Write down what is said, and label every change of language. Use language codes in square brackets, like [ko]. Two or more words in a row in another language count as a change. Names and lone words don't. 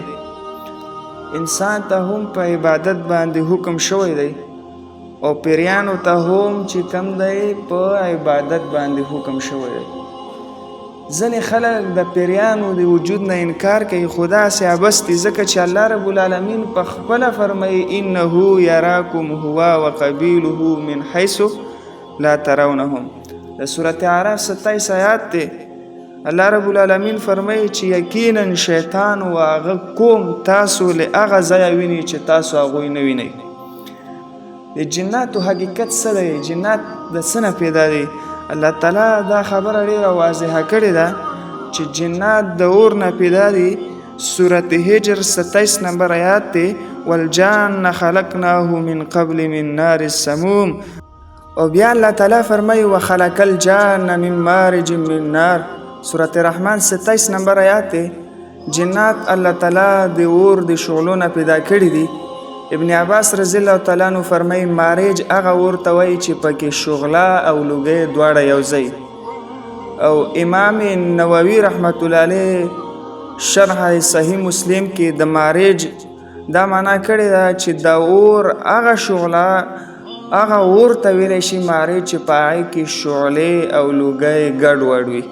[ps] انسان ته هم په عبادت باندې حکم شوی دی او پیریانو ته هم چې کم دی په عبادت باندې حکم شوی دی. ځینې خلک د پیریانو د وجود نه انکار کوي خو داسې عبث دي ځکه چې [ar] الله رب العالمین [ps] په خپله فرمایي [ar] انه یراکم هو وقبیله من حیث لا ترونهم. [ps] د سورة اعراف 27 آیات دی. [ar] الله رب العالمین [ps] فرمایي چې یقینا شیطان و هغه قوم تاسو له هغه ځایه ویني چې تاسو هغوی نه وینئ. د جناتو حقیقت څه دی؟ جنات د څه نه پیدا دي؟ الله تعالی دا خبره ډیره واضحه کړې ده چې جنات د اور نه پیدا دي. سورة هجر 27 نمبر آیات دی. [ar] والجان خلقناه من قبل من نار السموم. [ps] او بیا الله تعالی فرمایي [ar] وخلق الجان من مارج من نار. [ps] سورة رحمان 27 نمبر آیات دی. جنات الله تعالی د اور د شعلو نه پیدا کړي دي. ابن عباس [ar] رضی الله تعالی عنہ [ps] فرمایي مارج هغه اور ته وایي چې پکې شغله او لوګي دواړه یو ځای او امام نووي [ar] رحمت الله علیه [ps] شرح صحیح مسلم کې د مارج دا معنا کړې ده چې د اور هغه شعله هغه اور ته ویلی شي مارج چې په هغې کې شعلې او لوګی ګډوډ وي.